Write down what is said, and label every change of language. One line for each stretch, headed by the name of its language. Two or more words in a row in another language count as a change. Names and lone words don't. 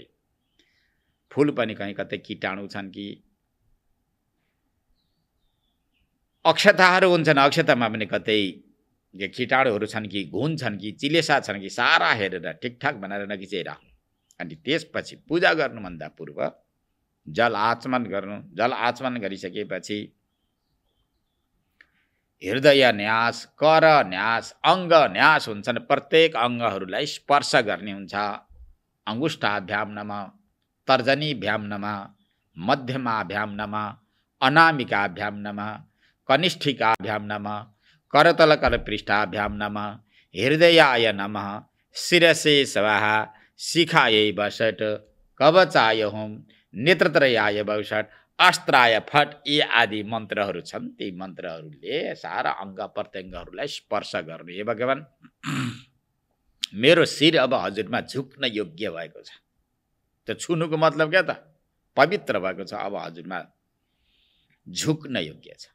Nepali: फुल पनि कहीँ कतै कीटाणु छन् कि, अक्षताहरू हुन्छन्, अक्षतामा पनि कतै कीटाणुहरू छन् कि, घुन छन् कि, चिलेसा छन् कि, सारा हेरेर ठिकठाक बनाएर नगिचै राख्नु। अनि त्यसपछि पूजा गर्नुभन्दा पूर्व जल आचमन गर्नु। जल आचमन गरिसकेपछि हृदय न्यास, कर न्यास, अङ्ग न्यास हुन्छन्। प्रत्येक अङ्गहरूलाई स्पर्श गर्ने हुन्छ।
Sanskrit: अङ्गुष्ठाभ्याम नमः, तर्जनीभ्याम नमः, मध्यमाभ्याम नमः, अनामिकाभ्याम नमः, कनिष्ठिकाभ्याम नमः, करतलकरपृष्ठाभ्याम नमः, हृदयाय नमः, शिरसे स्वाहा, शिखायै वषट्, कवचाय होम, नेत्रत्रयाय वषट्, अस्त्राय फट,
Nepali: यी आदि मन्त्रहरू छन्। ती मन्त्रहरूले सारा अङ्ग प्रत्यङ्गहरूलाई स्पर्श गर्नु। हे भगवान्, मेरो शिर अब हजुरमा झुक्न योग्य भएको छ। त्यो छुनुको मतलब क्या त, पवित्र भएको छ, अब हजुरमा झुक्न योग्य छ।